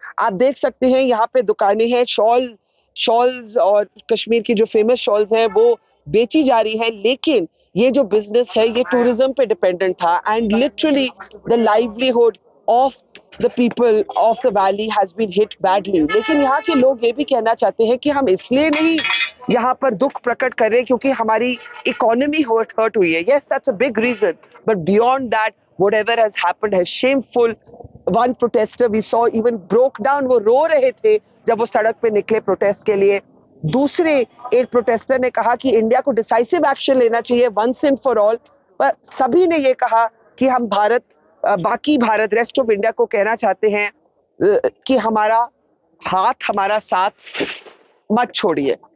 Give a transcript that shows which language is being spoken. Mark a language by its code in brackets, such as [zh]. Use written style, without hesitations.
[ur] آپ دیکھ سکتے ہیں یہاں پہ دکانیں ہیں, شالز اور کشمیر کی جو فیمس شالز ہیں وہ بیچی جا رہی ہیں, لیکن یہ جو بزنس ہے یہ ٹوریزم پہ ڈیپینڈنٹ تھا, [en] And literally the livelihood of the people of the valley has been hit badly. [ur] لیکن یہاں کے لوگ یہ بھی کہنا چاہتے ہیں کہ ہم اس لیے نہیں یہاں پر دکھ پرکٹ کر رہے کیونکہ ہماری اکانومی ہرٹ ہوئی ہے. [en] Yes, that's a big reason. But beyond that, whatever has happened has shameful. One protester we saw even broke down. [ur] وہ رو رہے تھے جب وہ سڑک پہ نکلے پروٹیسٹ کے لیے. دوسرے ایک پروٹیسٹر نے کہا کہ انڈیا کو ڈیسائسو ایکشن لینا چاہیے [en] once and for all. [ur] پر سبھی نے یہ کہا کہ ہم باقی بھارت, ریسٹ آف انڈیا کو کہنا چاہتے ہیں کہ ہمارا ہاتھ, ہمارا ساتھ مت چھوڑیے.